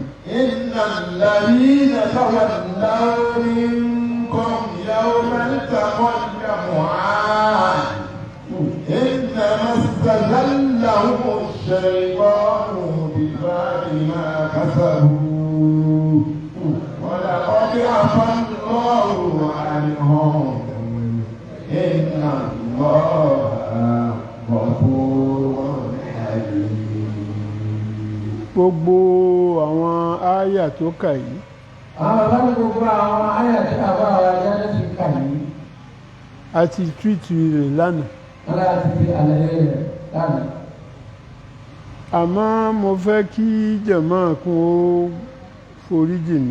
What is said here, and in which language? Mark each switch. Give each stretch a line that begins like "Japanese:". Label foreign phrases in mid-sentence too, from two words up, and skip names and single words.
Arabic: إن الذين تولوا منكم يوم التقى الجمعان إنما استزلهم الشيطان ببعض ما كسبوا ولقد عفا الله عنهم إن الله غفور حليم.
Yoruba: gbogbo àwọn ááyà tó kà yìí àwọn bá ní gbogbo àwọn àyà tí a bá wa jáde ti kà yìí a ti túìtì rẹ̀ lánàá wọn láti fi àlàyé rẹ̀ lánàá. àmọ́ mo fẹ́ kí jàmáà kún ó foríjì mí.